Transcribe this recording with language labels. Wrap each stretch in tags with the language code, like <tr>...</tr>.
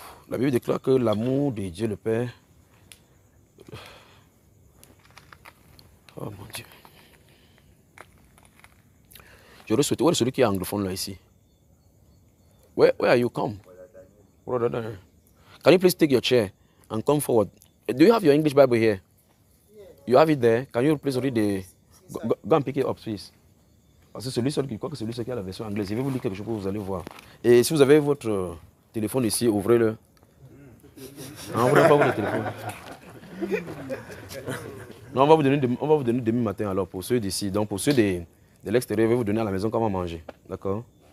<fr>La Bible déclare que l'amour de Dieu le Père... Oh mon Dieu. J'aurais souhaité... Où est celui qui est anglophone là ici?</fr> <en>Where are you come? Brother. Can you please take your chair and come forward? Do you have your English Bible here? You have it there. Can you please read the... Go and pick it up, please.</en> <fr>Parce que celui seul qui croit que celui qui a la version anglaise. Je vais vous lire quelque chose que vous allez voir. Et si vous avez votre téléphone ici, ouvrez-le. Non, on ne va pas votre téléphone. Non, on va vous donner demain matin alors pour ceux d'ici. Donc pour ceux de l'extérieur, je vais vous donner à la maison comment manger. D'accord?</fr>